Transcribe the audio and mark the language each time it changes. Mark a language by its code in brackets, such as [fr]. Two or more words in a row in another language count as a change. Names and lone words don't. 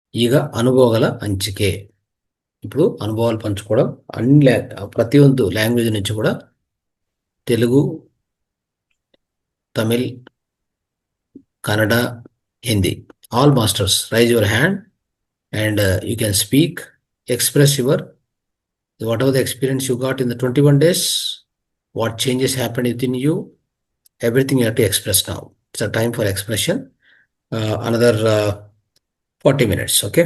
[kn] ಈಗ ಅನುಭವಗಳ ಹಂಚಿಕೆ. [te] ఇప్పుడు అనుభవాలు పంచుకోవడం అన్ని ప్రతి ಒಂದು లాంగ్వేజ్ నుంచి కూడా తెలుగు, తమిళ్, కన్నడ, హిందీ. [en] All masters raise your hand and you can speak, express your whatever the experience you got in the 21 days, what changes happened within you, everything you have to express now. It's a time for expression. Another 40 minutes, okay?